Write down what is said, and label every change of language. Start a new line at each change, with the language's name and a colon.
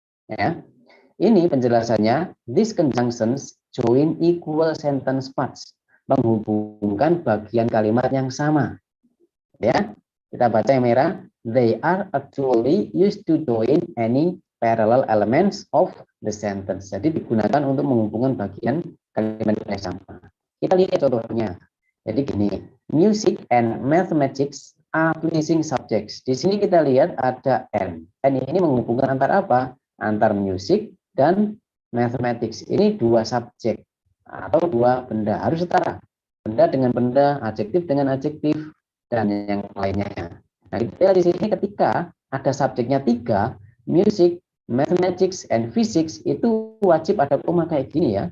Indonesian: Ya. Ini penjelasannya,
English: these conjunctions join equal sentence parts,
Indonesian: menghubungkan bagian kalimat yang sama. Ya, kita baca yang merah,
English: they are actually used to join any parallel elements of the sentence.
Indonesian: Jadi digunakan untuk menghubungkan bagian kalimat yang sama. Kita lihat contohnya. Jadi gini,
English: music and mathematics are pleasing subjects.
Indonesian: Di sini kita lihat ada N. N ini menghubungkan antara apa? Antar music dan mathematics. Ini dua subjek atau dua benda, harus setara. Benda dengan benda, adjektif dengan adjektif, dan yang lainnya. Nah, kita di sini ketika ada subjeknya 3, music, mathematics, and physics, itu wajib ada koma kayak gini ya.